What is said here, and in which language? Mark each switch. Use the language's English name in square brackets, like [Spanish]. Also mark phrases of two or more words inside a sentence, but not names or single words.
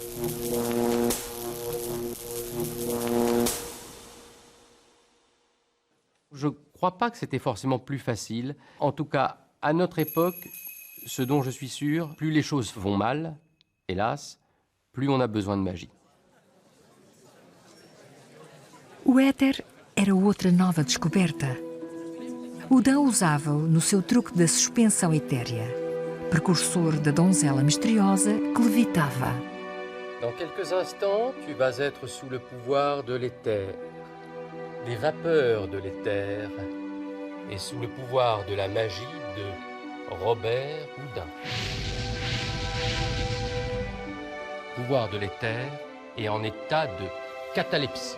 [French] Je ne crois pas que c'était forcément plus facile. En tout cas, à notre époque, ce dont je suis sûr, plus les choses vont mal, hélas, plus on a besoin de magie. [Portuguese] O éter era outra nova descoberta. Houdin usava-o no seu truque da suspensão etérea, precursor da donzela misteriosa que levitava. [French] Dans quelques instants, tu vas être sous le pouvoir de l'éther, des vapeurs de l'éther, et sous le pouvoir de la magie de Robert Houdin. Pouvoir de l'éther et en état de catalepsie.